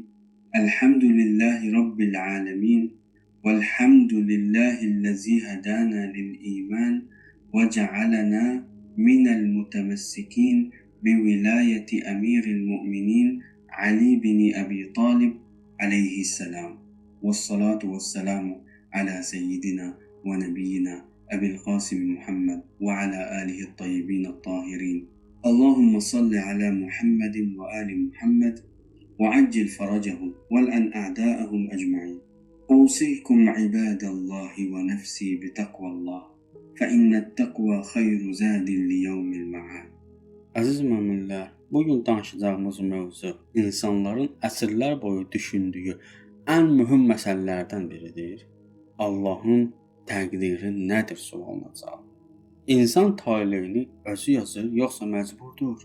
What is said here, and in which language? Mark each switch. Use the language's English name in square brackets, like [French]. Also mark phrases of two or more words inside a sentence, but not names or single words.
[Arabic] الحمد لله رب العالمين، والحمد لله الذي هدانا للإيمان وجعلنا من المتمسكين بولاية أمير المؤمنين علي بن أبي طالب عليه السلام، والصلاة والسلام على سيدنا ونبينا أبي القاسم محمد وعلى آله الطيبين الطاهرين. اللهم صل على محمد وآل محمد وعجل فرجهم والأن أعداءهم أجمعين. أوصيكم عباد الله ونفسي بتقوى الله، فإن التقوى خير زاد ليوم المعاد. [Azerbaijani] Əziz möminlər, bugün danışacağımız mövzu insanların əsrlər boyu düşündüyü ən mühüm məsələlərdən biridir. Allahın təqdiri nədir sualına cavab. İnsan taleyini özü yazır, yoxsa məcburdur?